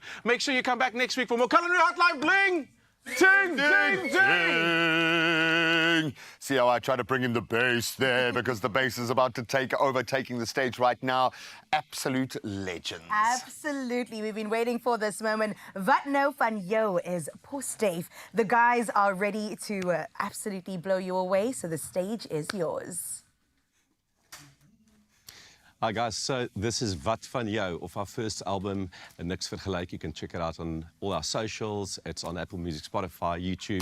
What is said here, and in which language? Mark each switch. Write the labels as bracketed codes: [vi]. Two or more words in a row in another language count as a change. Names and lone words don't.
[en] Make sure you come back next week for more Culinary Hotline Bling. Ding, ding, ding. See how I try to bring in the bass there because the bass is about to take over, taking the stage right now. Absolute legends. Absolutely. We've been waiting for this moment. [af] Wat nou van jou is Post Dave. [en] The guys are ready to absolutely blow you away, so the stage is yours. Hi guys, so this is Wat van jou, of our first album, Niks Vergelyk. You can check it out on all our socials. It's on Apple Music, Spotify, YouTube.